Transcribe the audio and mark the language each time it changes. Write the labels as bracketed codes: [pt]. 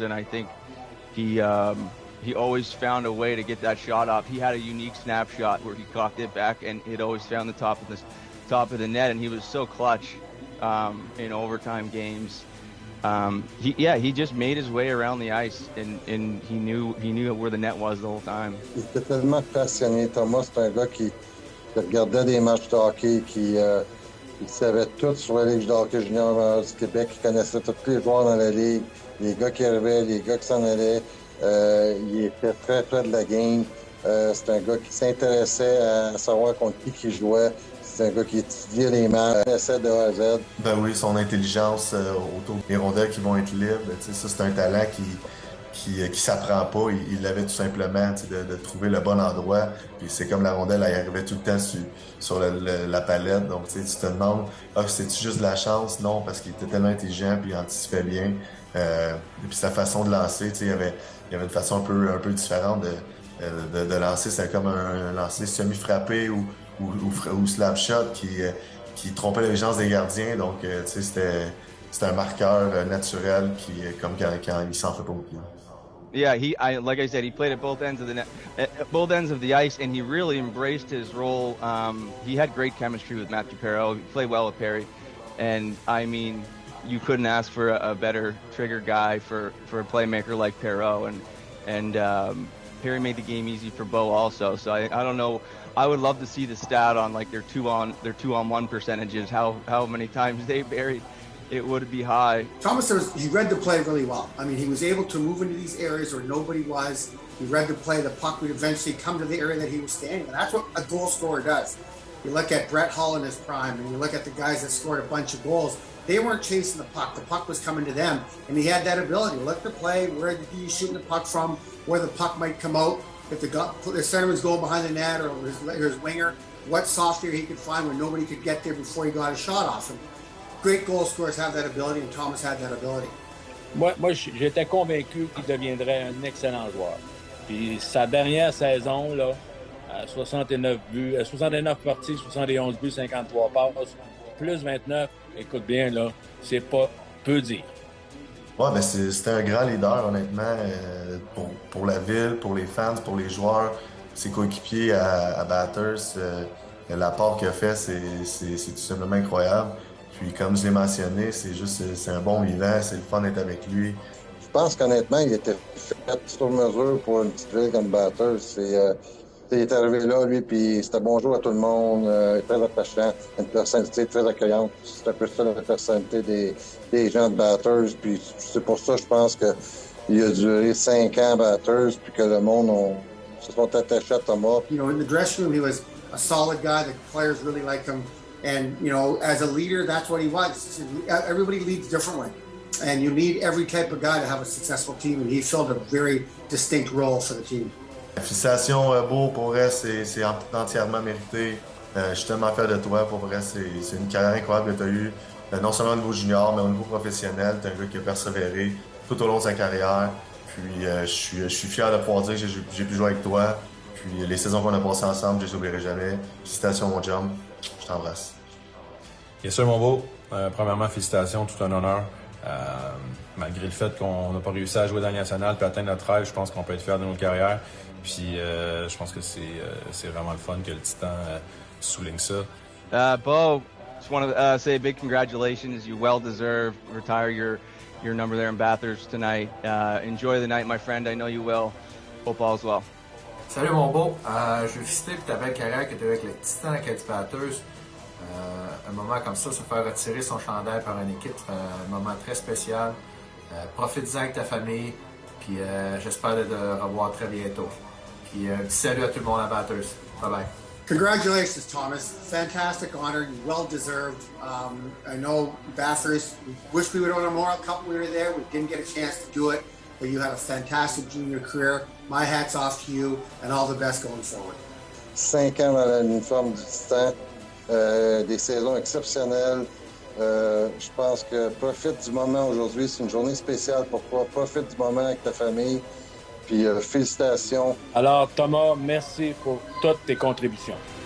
[en] And I think he always found a way to get that shot off. He had a unique snapshot where he cocked it back, and it always found the top of the net. And he was so clutch in overtime games. He just made his way around the ice, and he knew where the net was the whole time. [fr] Il était tellement passionné. Thomas, c'est un gars qui regardait des matchs de hockey, qui savait tout sur la Ligue de hockey junior du Québec. Il connaissait tous les joueurs dans la Ligue, les gars qui arrivaient, les gars qui s'en allaient. Il était très près de la game. C'est un gars qui s'intéressait à savoir contre qui jouait. C'est un gars qui étudiait les matchs, connaissait de A à Z. Ben oui, son intelligence autour des rondelles qui vont être libres, ça c'est un talent qui s'apprend pas. Il l'avait tout simplement, de trouver le bon endroit. Puis c'est comme la rondelle, elle arrivait tout le temps sur la palette. Donc tu te demandes, c'est-tu juste de la chance? Non, parce qu'il était tellement intelligent puis il anticipait bien. Et puis sa façon de lancer, il y avait une façon un peu différente de lancer. C'était comme un lancer semi-frappé ou slap shot qui trompait l'intelligence des gardiens. Donc, c'était un marqueur naturel comme quand il s'en fait pas beaucoup. [en] Yeah, like I said, he played at both ends of the net, both ends of the ice, and he really embraced his role. He had great chemistry with Matthew Perreault. He played well with Perry, and I mean, you couldn't ask for a better trigger guy for a playmaker like Perreault, and Perry made the game easy for Bo also. So I don't know. I would love to see the stat on like their two on one percentages. How many times they buried, it would be high. Thomas, he read the play really well. I mean, he was able to move into these areas where nobody was. He read the play. The puck would eventually come to the area that he was standing. And that's what a goal scorer does. You look at Brett Hull in his prime, and you look at the guys that scored a bunch of goals. They weren't chasing the puck. The puck was coming to them, and he had that ability. Look at the play, where he's shooting the puck from, where the puck might come out. If the centerman's going behind the net or his winger, what soft area he could find where nobody could get there before he got a shot off him. Great goal scorers have that ability, and Thomas had that ability. [fr] Moi j'étais convaincu qu'il deviendrait un excellent joueur. Puis sa dernière saison, là, à 69 buts, 69 parties, 71 buts, 53 passes, plus 29, écoute bien, là, c'est pas peu dire. Ouais, ben c'était un grand leader, honnêtement, pour la ville, pour les fans, pour les joueurs, ses coéquipiers à Bathurst. L'apport qu'il a fait, c'est tout simplement incroyable. Puis, comme je l'ai mentionné, c'est un bon vivant, c'est le fun d'être avec lui. Je pense qu'honnêtement, il était fait sur mesure pour une petite ville comme Bathurst. Il est arrivé là, lui, puis c'était bonjour à tout le monde, très attachant, une personnalité très accueillante. C'est un peu ça la personnalité des gens de Bathurst. Puis c'est pour ça, je pense qu'il a duré 5 ans à Bathurst, puis que le monde se sont attachés à Thomas. [en] You know, in the dressing room, he was a solid guy. The players really liked him. And, you know, as a leader, that's what he was. Everybody leads differently. And you need every type of guy to have a successful team. And he filled a very distinct role for the team. [fr] Félicitations, Beau, pour vrai, c'est entièrement mérité. Je suis tellement fier de toi, pour vrai, c'est une carrière incroyable que tu as eue, non seulement au niveau junior, mais au niveau professionnel. Tu es un gars qui a persévéré tout au long de sa carrière. Puis je suis fier de pouvoir dire que j'ai pu jouer avec toi. Puis les saisons qu'on a passées ensemble, je les oublierai jamais. Félicitations, mon chum. Je t'embrasse. Bien sûr, mon beau. Premièrement, félicitations, tout un honneur. Malgré le fait qu'on n'a pas réussi à jouer dans la nationale puis atteindre notre rêve, je pense qu'on peut être fiers de nos carrières. Puis je pense que c'est vraiment le fun que le Titan souligne ça. [en] Bo, just want to say a big congratulations. You well deserved. Retire your number there in Bathurst tonight. Enjoy the night, my friend. I know you will. Hope all's well. [fr] Salut mon beau. Je veux féliciter pour ta belle carrière que tu as avec le Titan Acadie Bathurst. Un moment comme ça, se faire retirer son chandail par une équipe, un moment très spécial. Profite-en avec ta famille, puis j'espère de te revoir très bientôt. Puis un petit salut à tout le monde à Bathurst. Bye bye. [en] Congratulations, Thomas. Fantastic honor. You well deserved. I know Bathurst, we wish we would have won a Memorial Cup when we were there. We didn't get a chance to do it, but you had a fantastic junior career. My hat's off to you and all the best going forward. [fr] 5 ans dans l'uniforme du Titan, des saisons exceptionnelles. Je pense que profite du moment aujourd'hui. C'est une journée spéciale pour toi. Profite du moment avec ta famille. Puis félicitations. Alors, Thomas, merci pour toutes tes contributions.